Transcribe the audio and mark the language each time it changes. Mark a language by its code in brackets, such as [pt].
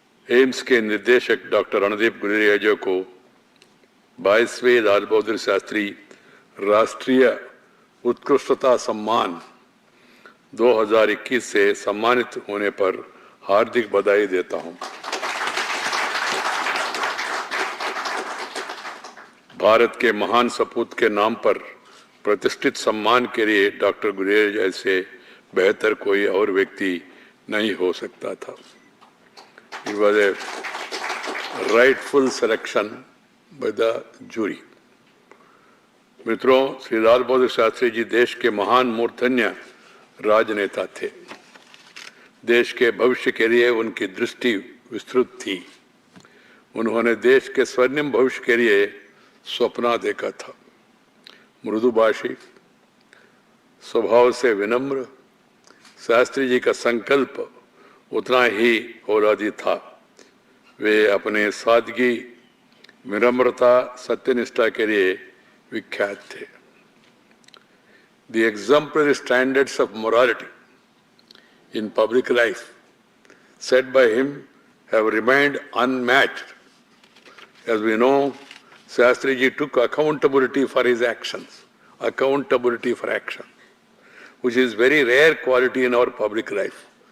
[hi] AIIMS के निर्देशक doctor Randeep Guleria जी को 22वें लाल बहादुर शास्त्री राष्ट्रीय उत्कृष्टता सम्मान 2021 से सम्मानित होने पर हार्दिक बधाई देता हूं। भारत के महान सपूत के नाम पर प्रतिष्ठित सम्मान के लिए डॉक्टर गुलेरिया जैसे बेहतर कोई और व्यक्ति नहीं हो सकता था। [en] It was a rightful selection by the jury. [hi] मित्रों, श्री लाल बहादुर शास्त्री जी देश के महान मूर्धन्य राजनेता थे। देश के भविष्य के लिए उनकी दृष्टि विस्तृत थी। उन्होंने देश के स्वर्णिम भविष्य के लिए स्वप्न देखा था। मृदुभाषी, स्वभाव से विनम्र, शास्त्री जी का संकल्प उतना ही औलादी था। वे अपने सादगी, विनम्रता, सत्यनिष्ठा के लिए विख्यात थे। [en] The exemplary standards of morality in public life set by him have remained unmatched. As we know, Shastri ji took accountability for his actions, accountability for action, which is very rare quality in our public life.